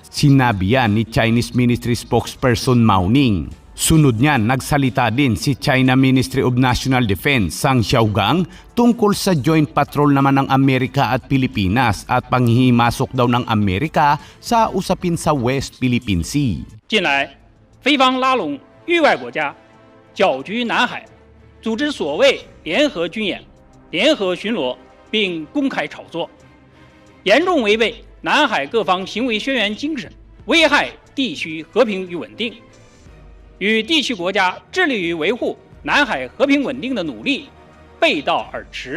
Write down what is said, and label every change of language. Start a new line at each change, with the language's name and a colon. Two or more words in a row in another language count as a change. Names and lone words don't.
Filipino: Sinabi yan ni Chinese Ministry spokesperson Mao Ning. Sunod niyan, nagsalita din si China Ministry of National Defense Sang Xiaogang tungkol sa
English: joint patrol
Filipino: naman ng Amerika at Pilipinas at panghihimasok daw ng Amerika sa usapin sa West Philippine Sea.
Chinese: 近来，菲方拉拢域外国家，搅局南海，组织所谓联合军演、联合巡逻，并公开炒作，严重违背南海各方行为宣言精神，危害地区和平与稳定，与地区国家致力于维护南海和平稳定的努力背道而驰。